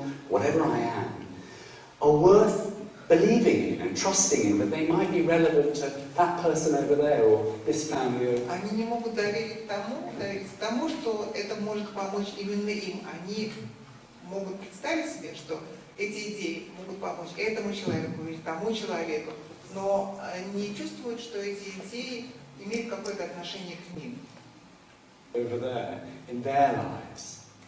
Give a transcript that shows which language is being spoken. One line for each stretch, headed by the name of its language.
English: whatever I am, are worth believing in and trusting in, that they might be relevant to that person over there or this family.
Russian: Они не могут довериться тому, что это может помочь именно им. Они могут представить себе, что эти идеи могут помочь этому человеку или тому человеку, но не чувствуют, что эти идеи имеют какое-то отношение к ним.
English: Over there, in their lives.